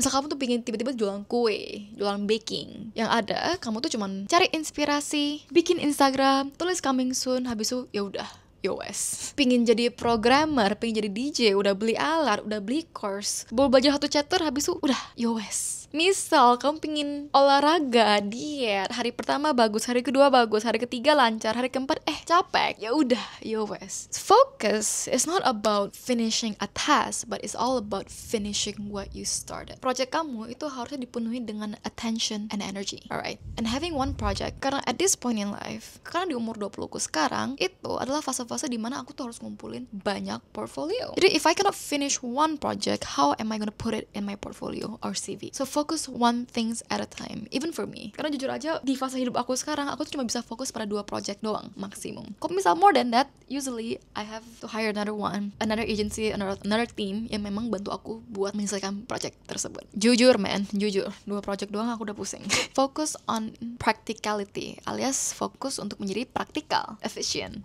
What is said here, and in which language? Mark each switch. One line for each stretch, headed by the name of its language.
Indonesian: Misal kamu tuh pengen tiba-tiba jualan kue, jualan baking, yang ada kamu tuh cuman cari inspirasi, bikin Instagram, tulis
English: coming soon,
Indonesian: habis itu ya udah, yo wes. Pingin jadi programmer, pingin jadi DJ, udah beli alat, udah beli course, baru belajar 1 chapter, habis itu udah, yo wes. Misal kamu pingin olahraga, diet, hari pertama bagus, hari kedua bagus, hari ketiga lancar, hari keempat capek, ya udah, yo wes.
English: Focus is not about finishing a task, but it's all about finishing what you started.
Indonesian: Project kamu itu harusnya dipenuhi dengan
English: attention and energy, alright? And having one project,
Indonesian: karena
English: at this point in life,
Indonesian: karena di umur 20ku sekarang, itu adalah fase-fase dimana aku tuh harus ngumpulin banyak portfolio. Jadi
English: if I cannot finish one project, how am I gonna put it in my portfolio or CV? So focus one things at a time, even for me.
Indonesian: Karena jujur aja, di fase hidup aku sekarang, aku tuh cuma bisa fokus pada 2 project doang, maksimum. Kalau misal
English: more than that, usually I have to hire another agency, another team
Indonesian: yang memang bantu aku buat menyelesaikan project tersebut. Jujur, 2 project doang aku udah pusing.
English: Focus on practicality,
Indonesian: alias fokus untuk menjadi praktikal, efficient.